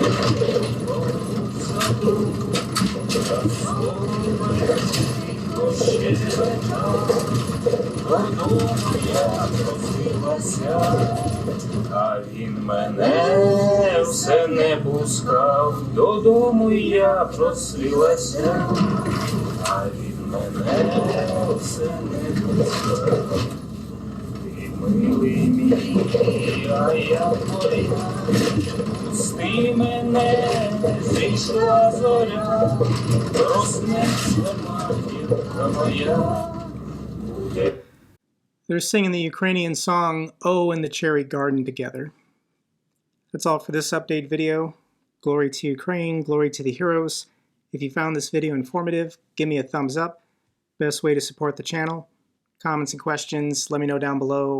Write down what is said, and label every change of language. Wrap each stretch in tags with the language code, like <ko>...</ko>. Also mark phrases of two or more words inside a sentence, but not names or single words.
<uk>А він мене все не пускав, додому я просилася, а він мене все не пускав. Ти милий мій, а я твоя, пусти мене, зійшла зоря, проснеться матінка моя.</uk> <en>They're singing the Ukrainian song, Oh, in the Cherry Garden together. That's all for this update video. Glory to Ukraine, glory to the heroes. If you found this video informative, give me a thumbs up. Best way to support the channel. Comments and questions, let me know down below.</en>